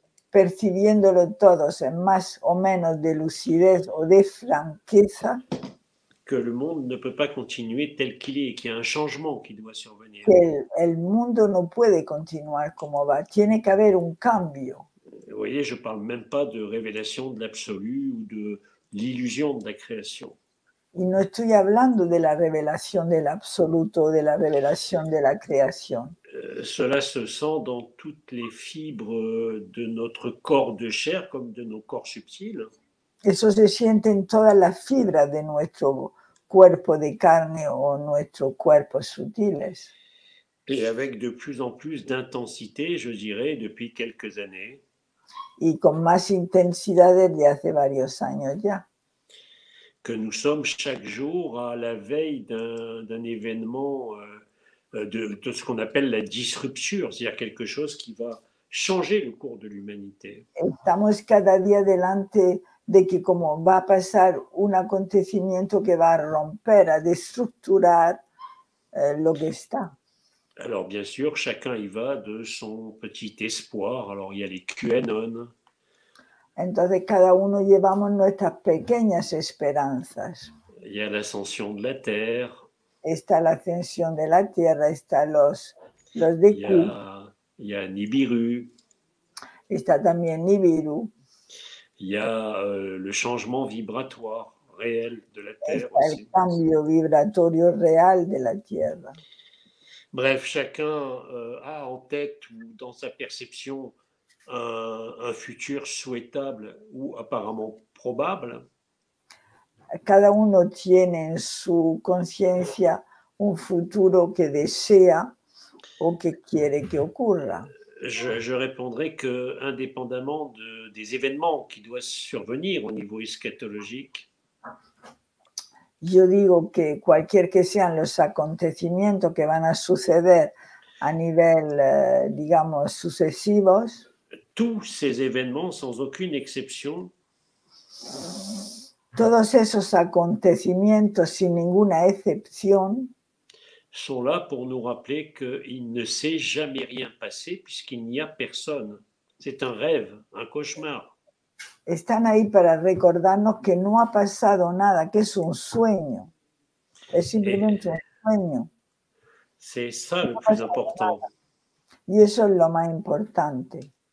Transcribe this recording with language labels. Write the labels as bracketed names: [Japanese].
[Spanish] Percibiéndolo todos en más o menos de lucidez o de franqueza. [French] Que le monde ne peut pas continuer tel qu'il est, qu'il y a un changement qui doit survenir. [Spanish] Que el mundo no puede continuar como va, tiene que haber un cambio. [French] Vous voyez, je ne parle même pas de révélation de l'absolu ou de l'illusion de la création. [Spanish] Y no estoy hablando de la revelación del absoluto, de la revelación de la creación. [French] Cela se sent dans toutes les fibres de notre corps de chair comme de nos corps subtils. [Spanish] Eso se siente en todas las fibras de nuestro cuerpo de carne o nuestros cuerpos sutiles. [French] Et avec de plus en plus d'intensité, je dirais, depuis quelques années. [Spanish] Y con más intensidad desde hace varios años ya. [French] Que nous sommes chaque jour à la veille d'un événement de ce qu'on appelle la disruption, c'est-à-dire quelque chose qui va changer le cours de l'humanité. [Spanish] Estamos cada día delante de que como va a pasar un acontecimiento que va a romper, a destructurar lo que está. [French] Alors bien sûr, chacun y va de son petit espoir. Alors il y a les QAnon. [Spanish] Entonces cada uno llevamos nuestras pequeñas esperanzas. [French] Il y a l'ascension de la Terre. [Spanish] Está la ascensión de la Tierra, está los de Q. [French] Il y a Nibiru. [Spanish] Está también Nibiru. [French] Il y a le changement vibratoire réel de la Terre [Spanish] está [French] aussi. [Spanish] El cambio vibratorio real de la Tierra. [French] Bref, chacun a en tête ou dans sa perception un futur souhaitable ou apparemment probable. [Spanish] Cada uno tiene en su conciencia un futuro que desea o que quiere que ocurra. [French] Je répondrai que, indépendamment des événements qui doivent survenir au niveau eschatologique, [Spanish] yo digo que cualquier que sean los acontecimientos que van a suceder a nivel, digamos, sucesivos, [French] tous ces événements, sans aucune exception, [Spanish] todos esos acontecimientos, sin ninguna excepción, [French] sont là pour nous rappeler qu'il ne s'est jamais rien passé puisqu'il n'y a personne. C'est un rêve, un cauchemar. [Spanish] están ahí para recordarnos que no ha pasado nada, que es un sueño. Es simplemente un sueño. [French] C'est ça [Spanish] No [French] le [Spanish] ha [French] plus [Spanish] pasado [French] important, [Spanish] nada. Y eso es lo más importante.